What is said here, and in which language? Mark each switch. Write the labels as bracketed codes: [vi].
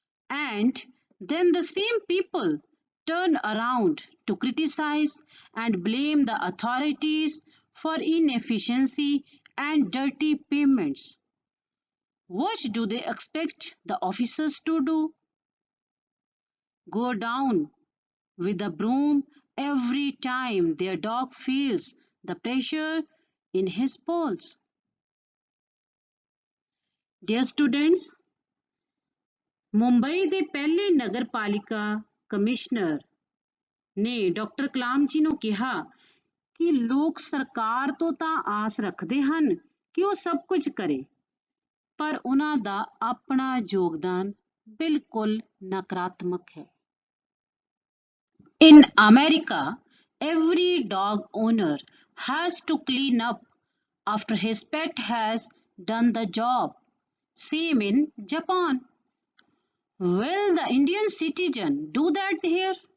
[en] And then the same people turn around to criticize and blame the authorities for inefficiency and dirty payments. What do they expect the officers to do? Go down with a broom every time their dog feels the pressure in his paws. Dear students, [pa] Mumbai ਦੇ ਪਹਿਲੇ ਨਗਰਪਾਲਿਕਾ commissioner ਨੇ doctor Kalam ji ਨੂੰ ਕਿਹਾ ਕਿ ਲੋਕ ਸਰਕਾਰ ਤੋਂ ਤਾਂ ਆਸ ਰੱਖਦੇ ਹਨ ਕਿ ਉਹ ਸਭ ਕੁਝ ਕਰੇ, ਪਰ ਉਹਨਾਂ ਦਾ ਆਪਣਾ ਯੋਗਦਾਨ ਬਿਲਕੁਲ ਨਕਾਰਾਤਮਕ ਹੈ। [en] In America, every dog owner has to clean up after his pet has done the job. Same in Japan. Will the Indian citizen do that here?